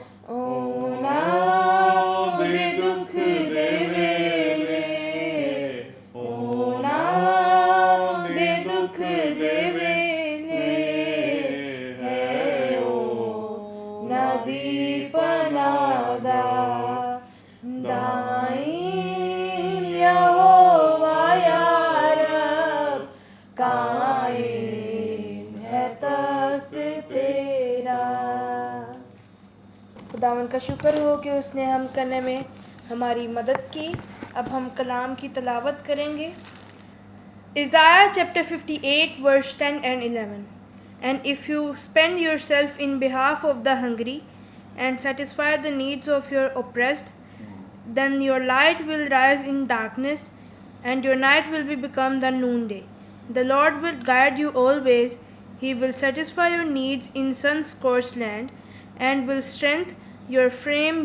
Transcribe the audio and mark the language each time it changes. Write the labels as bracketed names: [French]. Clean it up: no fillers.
[Punjabi] اونا دے دکھ دے ویلے، اونا دے دکھ دے ویلے ہے اونا دی پناہ دا. [Urdu] دائم یہوہ یا رب قائم ہے تخت تیرا. خداوند کا شکر ہو کہ اس نے ہم کرنے میں ہماری مدد کی. اب ہم کلام کی تلاوت کریں گے. [English] Isaiah chapter 58 verse 10 and 11. And if you spend yourself in behalf of the hungry and satisfy the needs of your oppressed, then your light will rise in darkness and your night will become the noonday. The Lord will guide you always. He will satisfy your needs in sun-scorched land and will strengthen your frame.